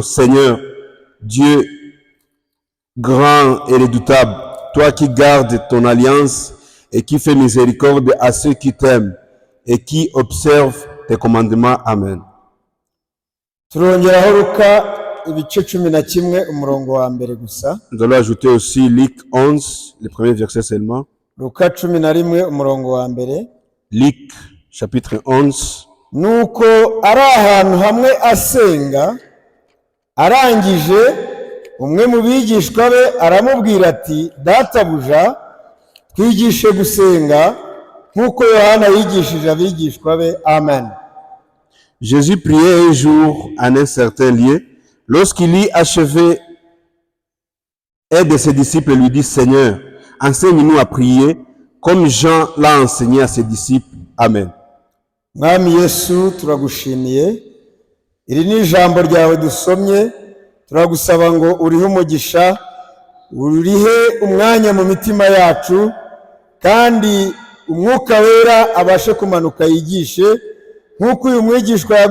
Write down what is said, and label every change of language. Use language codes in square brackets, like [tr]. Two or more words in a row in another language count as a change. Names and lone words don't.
[fr] Seigneur, Dieu grand et redoutable, toi qui gardes ton alliance et qui fais miséricorde à ceux qui t'aiment et qui observent tes commandements. Amen. Nous allons ajouter aussi Luc 11, le premier verset seulement. Luc chapitre 11. [rw] Nuko ari ahantu hamwe asenga arangije umwe mu bigishwa be aramubwira ati databuja twigishe gusenga nkuko Yohana yigishije abigishwa be. Amen. [fr] Jésus priait un jour en un certain lieu. Lorsqu'il y achevait, un de ses disciples lui dit, Seigneur, enseigne-nous à prier comme Jean l'a enseigné à ses disciples. Amen. [rw] Mwami Yesu turagushimiye iri ni ijambo ryawe dusomye, turagusaba ngo urihe umugisha, urihe umwanya mu mitima yacu, kandi umwuka wera abashe kumanuka yigishe nkuko uyu mwigishwa